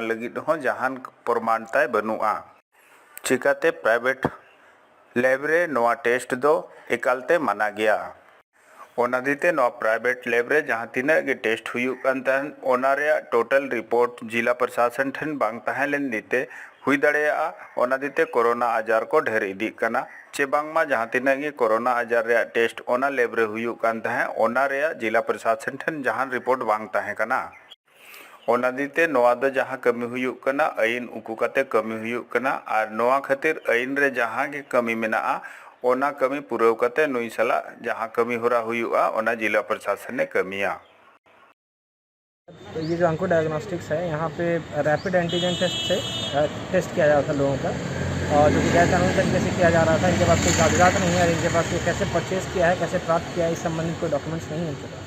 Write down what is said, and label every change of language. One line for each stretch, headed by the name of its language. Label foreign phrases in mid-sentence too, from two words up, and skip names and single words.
Santali: लगिद हो जहां प्रमाणताय बनुआ चिकाते
English: private lab
Santali: रे नवा टेस्ट दो एकालते माना गया ओना दीते नवा
English: private lab
Santali: रे जहां तीना गे टेस्ट हुयु कान ताहन ओना रे
English: total report
Hindi: जिला प्रशासन
Santali: ठन बांग ताहेलेन दीते हुई दाड़ेया ओना दीते कोरोना आजार को ढेर इदी कना चे बांगमा जहां तीना गे कोरोना आजार रे टेस्ट ओना लैब रे हुयु कान ताहे ओना रे
Hindi: जिला प्रशासन
Santali: ठन जहां रिपोर्ट बांग ताहे कना ओना दीते नवा दो जहां कमी हुयु कना आइन उकु कते कमी हुयु कना और नवा खातिर आइन रे जहां गे कमी मेना ओना कमी पुरव कते नुई सला जहां कमी होरा हुयुआ ओना
Hindi: जिला प्रशासन ने
Santali: कमिया।
Hindi: तो ये जो अंकुर डायग्नोस्टिक्स है यहाँ पे
English: rapid antigen test
Hindi: से टेस्ट किया जा रहा था लोगों का और जो कि गैर कानूनी तरीके से किया जा रहा था। इनके पास कोई कागजात नहीं है और इनके पास ये कैसे परचेज किया है कैसे प्राप्त किया है इस संबंधित कोई डॉक्यूमेंट्स नहीं है इनके पास।